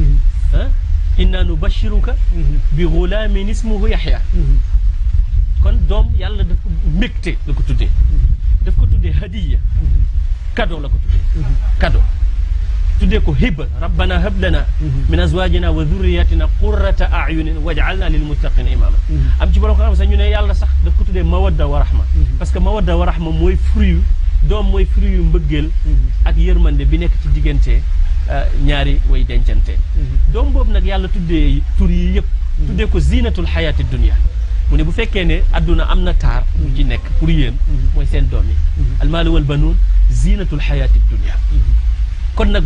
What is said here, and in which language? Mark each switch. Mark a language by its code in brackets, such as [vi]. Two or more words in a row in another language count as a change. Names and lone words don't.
[ar] إنا نبشرك بغلام اسمه يحيى [wo] kon doom yàlla daf ko mbégte la ko tuddee daf ko tuddee hadiya cadeau la ko tuddee cadeau tuddee ko hiba [ar] ربنا هب لنا من أزواجنا وذرياتنا قرة أعين واجعلنا للمتقين إماما [wo] am ci borom xam sax ñu ne yàlla sax daf ko tuddee [ar] مودة ورحمة [fr] parce que [ar] مودة ورحمة [wo] mooy fruit doom mooy fruit yu mbëggeel ak yërmande bi nekk ci diggante ñaari way dencante doom boobu nag yàlla tuddee tur yi yëpp tuddee ko zinatul [ar] الحياة الدنيا [wo] mu ne bu fekkee ne adduna am na taar bu ci nekk pour yéen mooy seen doom yi [ar] المال والبنون زينة الحياة الدنيا [wo] kon nag